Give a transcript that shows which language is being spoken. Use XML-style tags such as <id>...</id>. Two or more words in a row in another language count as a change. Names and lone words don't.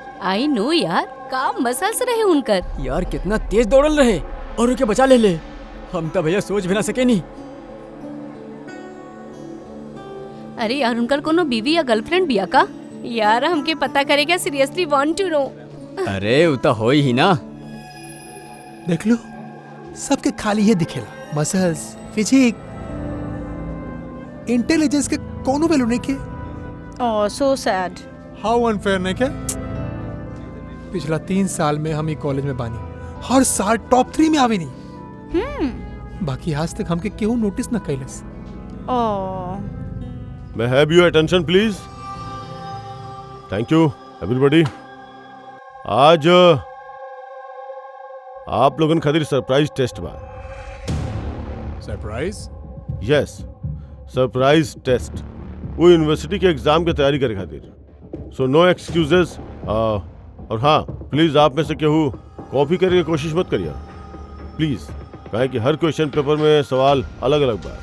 <en>I know</en> <bho>यार, का मसल्स रहे उनकर। यार कितना तेज दौड़ल रहे और उनके बचा ले हम तो भैया सोच भी ना सके नहीं। अरे यार उनकर कोनो बीवी या गर्लफ्रेंड बिया का? यार हमके पता करेगा,</bho> <en>Seriously want to know.</en> <bho>अरे वो तो हो ही ना। देख लो, सबके खाली ये दिखेला, मसल्स, फिजिक, इंटेलिजेंस के कोनो वैल्यू नहीं के।</bho> <en>Oh so sad. How unfair</en> <bho>नहीं के। पिछला 3 साल में हम ये कॉलेज में बानी, हर साल टॉप 3 में आवी नहीं। बाकी आज तक हमके केहू नोटिस न कैलस। ओह</bho> <en>May I have your attention, please? Thank you, everybody.</en> <bho>आज आप लोगन खातिर सरप्राइज टेस्ट बा। सरप्राइज?</bho> <en>Yes, surprise test.</en> <bho>वो यूनिवर्सिटी के एग्जाम की तैयारी करे खातिर।</bho> <en>So no excuses.</en> <bho>और हाँ, प्लीज आप में से केहू कॉपी करने की कोशिश मत करिए, प्लीज, काहे कि हर</bho> <en>question paper</en> <bho>में सवाल अलग अलग बा।</bho>